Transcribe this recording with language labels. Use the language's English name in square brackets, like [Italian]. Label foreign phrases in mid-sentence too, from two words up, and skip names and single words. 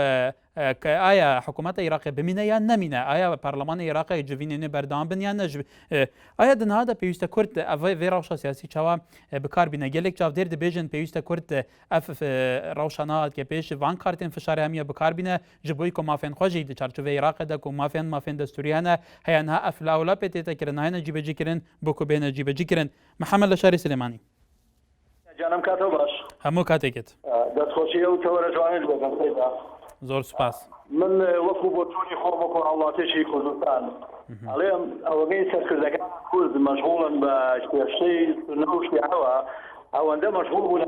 [Kurdish] aya hikûmeta Iraqê bimîne yan nemîne aya Parlemana Iraqê civînê berdam bin yan ne aya di niha de pêwîste Kurd vê rewşa siyasî çawa bikar bîne gelek çavdêr dibêjin pêwîste Kurd ev rewşa nahatke pêş van kartên fişarê hemiye bikar bîne ji bo ku mafên xwe jî di çarçovê Iraqê de ku mafên destûrî hene heya niha ev lawlapê tê te kirin hene cîbecî kirin bo ku bêne cîbecî kirin Mihemed li şerê Silêmanî [Central Kurdish] جانم کاتەوە باش هەموو کاتێکت دەستخۆشیە و تەوەرە جوانت بەگەم زۆر سوپاس من وەکو بۆ چۆنی خۆم وەکو هاوڵاتیشی کوردستان ئەڵێم ئەوەگەی سەرکردەکان کورد مەشغوڵن بە کێشەی سنە و شیعەوە ئەوەندە مەشغوڵ بوون